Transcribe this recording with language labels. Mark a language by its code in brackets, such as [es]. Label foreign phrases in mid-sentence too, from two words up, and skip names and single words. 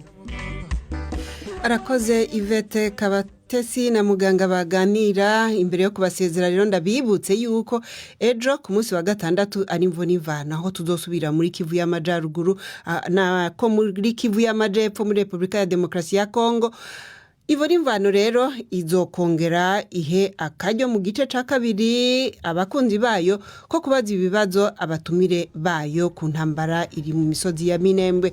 [rn] Arakoze Yvette Kabatesi na muganga baganira. Imbere yo kubasezera rero ndabibutse yuko ejo ku munsi wa gatandatu ari imvune ivana, aho tuzosubira muri Kivu y'Amajyaruguru na ko muri Kivu y'Amajyepfo muri Repubulika ya Demokarasi ya Kongo. Ivura imvano rero izokongera ihe akaryo mu gice ca kabiri abakunzi bayo ko kubaza ibibazo abatumire bayo ku ntambara iri mu misozi ya Minembwe.